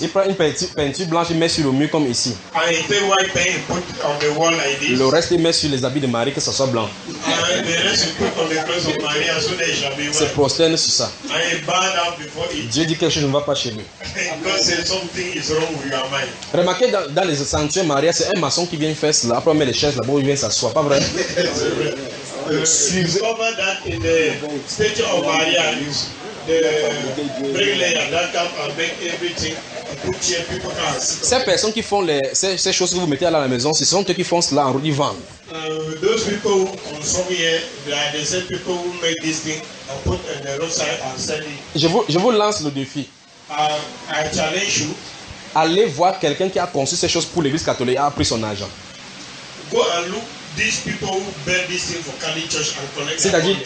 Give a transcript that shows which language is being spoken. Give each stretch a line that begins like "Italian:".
French: Il prend une peinture blanche, il met sur le mur comme ici.
English: And he take white paint, he put on the wall like this.
French: Le reste il met sur les habits de Marie que ça soit blanc.
English: And the rest he put on the clothes of Maria so they shall be white.
French: Se prosterne sur ça.
English: And he bow down before it.
French: Dieu dit quelque chose ne va pas chez lui.
English: God says something is wrong with your mind.
French: Remarquez dans les sanctuaires Maria, c'est un maçon qui vient faire cela. Après on met les chaises là-bas, il vient s'asseoir, pas vrai?
English: Discover that in the statue of Maria is the bricklayer that can make everything put here. People can see.
French: Ces personnes qui font ces choses que vous mettez à la maison, ce sont eux qui font cela en route, ils vendent.
English: Those people who consume here, they are the same people who make this thing and put on the roadside and sell it.
French: Je vous lance le défi.
English: I challenge you.
French: Allez voir quelqu'un qui a conçu ces choses pour l'Église catholique et a pris son argent.
English: Go and look. These people who build this thing for Catholic Church and collect.